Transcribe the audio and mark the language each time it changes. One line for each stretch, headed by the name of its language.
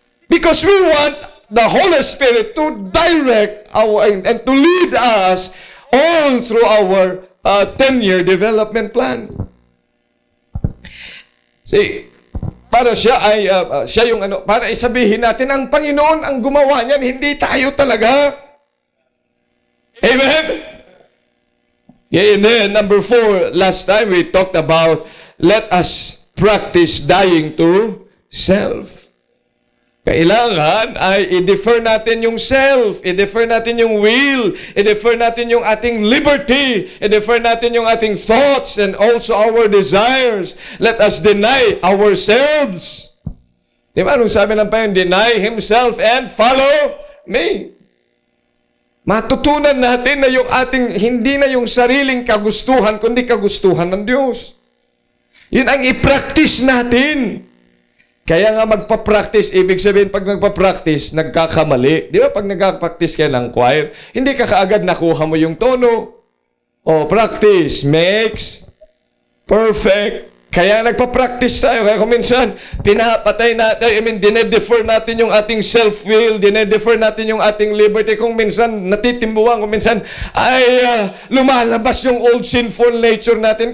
English: Because we want the Holy Spirit to direct and to lead us all through our 10-year development plan.
Filipino: See, para siya yung para isabihin natin, ang Panginoon ang gumawa niyan, hindi tayo talaga. Amen?
English: Yeah, and then, number 4, last time we talked about, let us practice dying to self.
Filipino: Kailangan ay i-defer natin yung self, i-defer natin yung will, i-defer natin yung ating liberty, i-defer natin yung ating thoughts
English: and also our desires. Let us deny ourselves.
Filipino: Di ba? Anong sabi ng Panginoon?
English: Deny Himself and follow me.
Filipino: Matutunan natin na yung ating, hindi na yung sariling kagustuhan, kundi kagustuhan ng Diyos. Yun ang i-practice natin. Kaya nga magpa-practice, ibig sabihin pag nagpa-practice, nagkakamali. Di ba pag nagka-practice ka ng choir, hindi ka kaagad nakuha mo yung tono.
English: O, practice makes perfect.
Filipino: Kaya nagpa-practice tayo. Kaya kung minsan, pinapatay natin, dinedefer natin yung ating self-will, dinedefer natin yung ating liberty. Kung minsan, natitimbuhan, kung minsan, ay lumalabas yung old sinful nature natin.